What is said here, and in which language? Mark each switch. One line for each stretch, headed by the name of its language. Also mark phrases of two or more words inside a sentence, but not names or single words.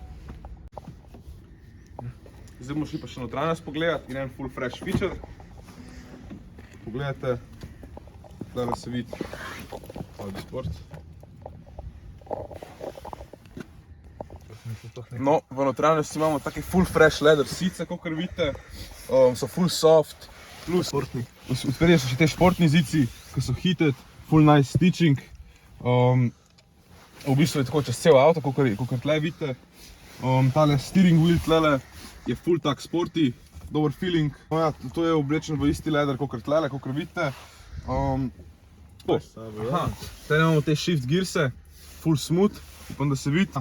Slovenian: Zdaj bomo šli pa še notranjost pogledati in en
English: full fresh feature.
Slovenian: Pogledajte, tukaj se vidi Audi Sport. No, v notranjosti imamo take
English: full fresh leather seats,
Slovenian: kakor vidite. So
English: full soft,
Slovenian: plus odspredje so še te športni zici, ki so heated,
English: full nice stitching.
Slovenian: V bistvu je tako čez cel avto, kakor tle vidite. Tale
English: steering wheel
Slovenian: tlele je full tak sporty, dober feeling. No ja, to je oblečen v isti leather, kakor tlele, kakor vidite. Tele imamo te
English: shift gearse, full smooth,
Slovenian: upam da se vidi.